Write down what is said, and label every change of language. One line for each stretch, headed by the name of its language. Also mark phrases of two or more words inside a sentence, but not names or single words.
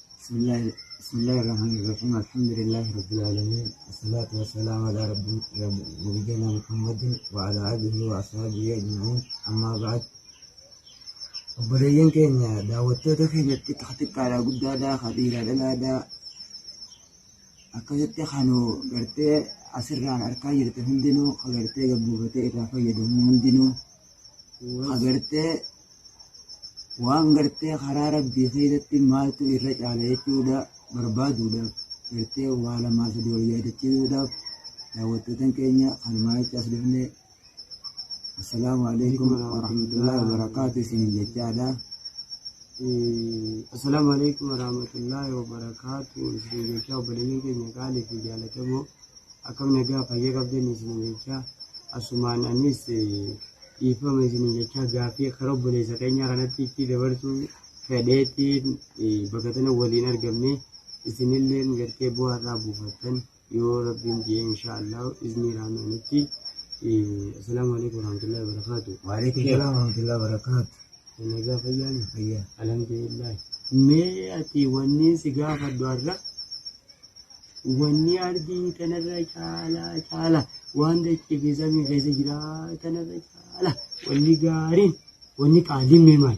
Arabic: بسم الله الرحمن الرحيم. الحمد لله رب العالمين، والصلاة والسلام على نبينا محمد وعلى آله وأصحابه أجمعين. أما بعد،
Oromo: obboleeyyan keenya daawwattoota keenyatti xiqqaa على guddaadhaa khadiira dhalaadhaa akkasitti kanuu gartee asirraan arkaa jirte hundinuu agartee gabbuufatee irraa fayyadamu hundinuu agartee waan gartee karaa rabbii keessatti maaltu irra caala jechuudha barbaaduudhaaf gartee waa lamaa sadii wal yaadachiisuudhaaf daawwattoota keenya kanumaa jecha as dhufne
Arabic: السلام عليكم ورحمة الله وبركاته
Oromo: isiniin jechaadha.
Arabic: السلام عليكم ورحمة الله وبركاته. Isiniin jecha obboleeyyan keenya qaalii fi jaalatamoo akkam nagaa fayyaa qabdan isiniin jecha asumaan anis dhiifama isiniin jecha gaaffii karaa obboleessa keenya kanatti itti dabarsuu fedheetiin bakka tana waliin argamne isinillee gartee bu'aarraa buufattan yoo rabbiin jedhe inshaallah izni raamanitti. السلام عليكم ورحمة الله وبركاته. وعليكم السلام ورحمة الله وبركاته.
Oromo: Nagaa fayyaani? Fayyaa. Alhamdulillah. Mee ati wanni si gaafadhu har'a wanni ardii tanarra caala waan dachee fi samii keessa jira tanarra caala wanni gaariin wanni qaaliin mee maali?